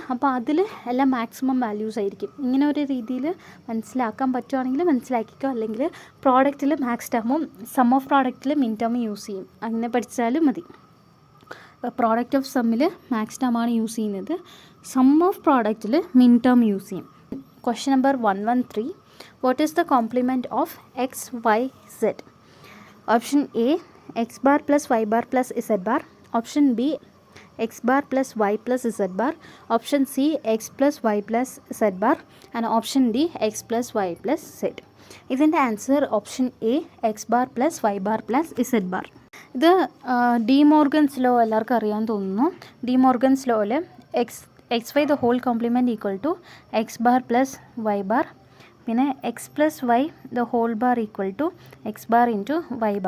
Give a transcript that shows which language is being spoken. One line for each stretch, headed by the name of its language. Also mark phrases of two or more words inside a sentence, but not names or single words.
Malayalam: അപ്പോൾ അതിൽ എല്ലാം
English: maximum values
Malayalam: ആയിരിക്കും. ഇങ്ങനെ ഒരു രീതിയിൽ മനസ്സിലാക്കാൻ പറ്റുവാണെങ്കിൽ മനസ്സിലാക്കിക്കോ, അല്ലെങ്കിൽ പ്രോഡക്റ്റിൽ
English: max term sum of product min term use
Malayalam: ചെയ്യും, അങ്ങനെ പഠിച്ചാലും മതി.
English: product of sum max term use
Malayalam: ചെയ്യുന്നത്,
English: sum of product min term use
Malayalam: ചെയ്യും.
English: question number 113. what is the complement of x y z? option A x bar plus y bar plus z bar, option B x bar plus y plus z bar, option C x plus y plus z bar and option D x plus y plus z. ഇതിൻ്റെ answer option A x bar plus y bar plus z bar.
Malayalam: ഇത് ഡി മോർഗൻസ് ലോ എല്ലാവർക്കും അറിയാമെന്ന് തോന്നുന്നു.
English: ഡി മോർഗൻസ് ലോയിൽ x y the whole complement equal to x bar plus y bar, പിന്നെ x plus y the whole bar equal to x bar into y bar.